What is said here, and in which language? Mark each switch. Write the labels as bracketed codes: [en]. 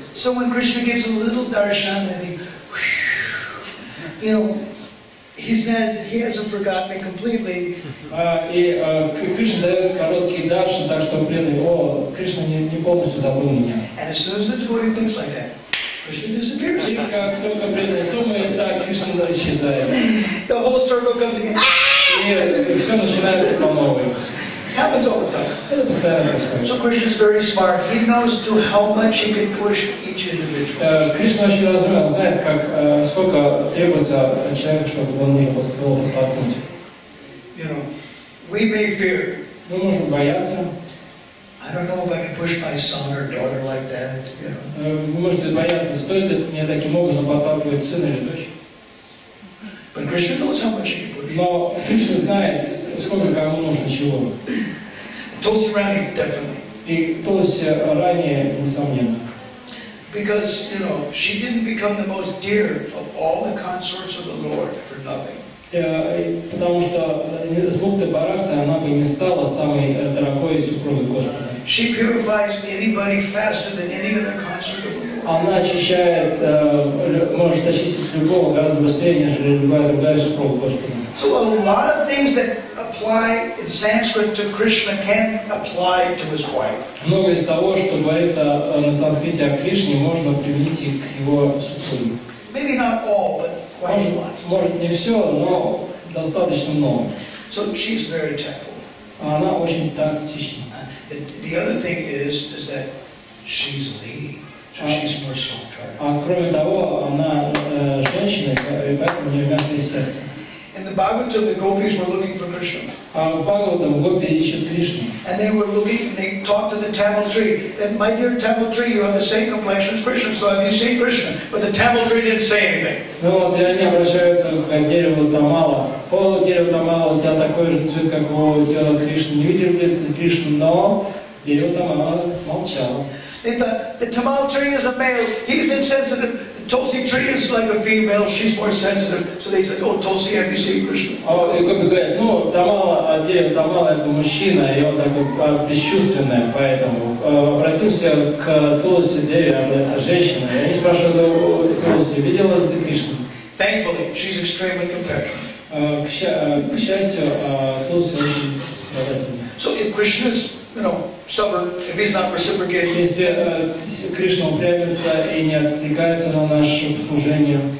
[en] So when Krishna gives a little darshan and he hasn't forgotten me completely. [ru] И Кришна дает короткий даршан, так что преданный, Кришна не полностью забыл меня. [en] And as soon as the devotee thinks like that, Krishna disappears. [ru] И как только преданный думает, так Кришна исчезает. [en] The whole circle comes again. [ru] И все начинается по новой. [en] Happens all the time. [ru] Это постоянно происходит. [en] So Krishna is very smart. He knows to how much he can push each individual. [ru] Кришна очень разумен, знает, сколько требуется от человека, чтобы его нужно было подтолкнуть. [en] We may fear. [ru] Мы можем бояться. [en] I don't know if I can push my son or daughter like that. [ru] Вы можете бояться, стоит ли мне таким образом подталкивать сына или дочь. [en] But Krishna knows how much he can push. [ru] Но Кришна знает, сколько кому нужно чего. [en] Tulsi Rani definitely. [ru] И Тулси ранее, несомненно. [en] Because, she didn't become the most dear of all the consorts of the Lord for nothing. [ru] Потому что с Бхакти Барахты она бы не стала самой дорогой супругой Господа. [en] She purifies anybody faster than any other consort of the Lord. [ru] Она очищает, может очистить любого гораздо быстрее, нежели любая другая супруга Господа. [en] So a lot of things that apply in Sanskrit to Krishna can apply to his wife. [ru] Много из того, что говорится на санскрите о Кришне, можно применить и к его супруге. [en] Maybe not all, but quite a lot. [ru] Может не все, но достаточно много. [en] So she's very tactful. [ru] она очень тактична. [en] The other thing is that she's a lady, so she's more soft-hearted. [ru] А кроме того, она женщина, и поэтому у нее мягкое сердце. [en] In the Bhagavatam, the gopis were looking for Krishna. [ru] А в Бхагаватам гопи ищут Кришну. [en] And they were looking, and they talked to the Tamil tree. That, my dear Tamil tree, you have the same complexion as Krishna, so have you seen Krishna? But the Tamil tree didn't say anything. [ru] Ну вот, и они обращаются к дереву Тамала. О, дерево Тамала, у тебя такой же цвет, как у тела Кришны. Не видел ли ты Кришну? Но дерево Тамала молчало. [en] They thought, the Tamil tree is a male, he's insensitive. The Tulsi tree is like a female, she's more sensitive. So they said, oh, Tulsi, have you seen Krishna? [ru] И гопи говорят, ну, Тамала, дерево Тамала это мужчина, и он такой бесчувственный, поэтому обратимся к Тулси, дереву, это женщина. И они спрашивают у Тулси, видела ли ты Кришну? [en] Thankfully, she's extremely compassionate. [ru] К счастью, Тулси очень сострадательна. [en] So if Krishna is, stubborn, if he's not reciprocating, [ru] если Кришна упрямится и не отвлекается на наше служение,